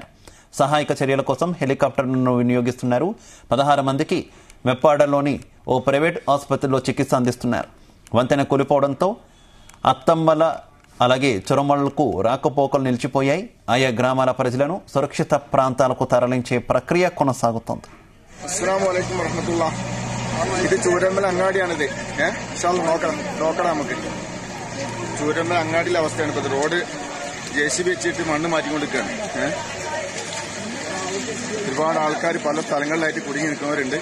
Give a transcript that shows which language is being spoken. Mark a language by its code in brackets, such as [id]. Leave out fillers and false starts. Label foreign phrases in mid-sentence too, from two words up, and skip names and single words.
[te] సహాయక చర్యల కోసం హెలికాప్టర్లను వినియోగిస్తున్నారు. 16 మందికి మెప్పాడలోని ఓ ప్రైవేట్ ఆసుపత్రిలో చికిత్స అందిస్తున్నారు. వంతెన కూలిపోవడంతో అత్తమ్మల అలాగే చురమళ్లకు రాకపోకలు నిలిచిపోయాయి. ఆయా గ్రామాల ప్రజలను సురక్షిత ప్రాంతాలకు తరలించే ప్రక్రియ కొనసాగుతోంది. [ar] السلام عليكم ورحمة الله. [ml] ഇത് ചൂരൽമല അങ്ങാടിയാണിത്. നോക്കണം നമുക്ക്. ചൂരൽമല അങ്ങാടിയിലെ അവസ്ഥയാണ് ഇപ്പോൾ. റോഡ് JCB വെച്ചിട്ട് മണ്ണ് മാറ്റിക്കൊണ്ടിരിക്കുകയാണ്. ഒരുപാട് ആൾക്കാർ പല സ്ഥലങ്ങളിലായിട്ട് കുടുങ്ങി നിൽക്കുന്നവരുണ്ട്.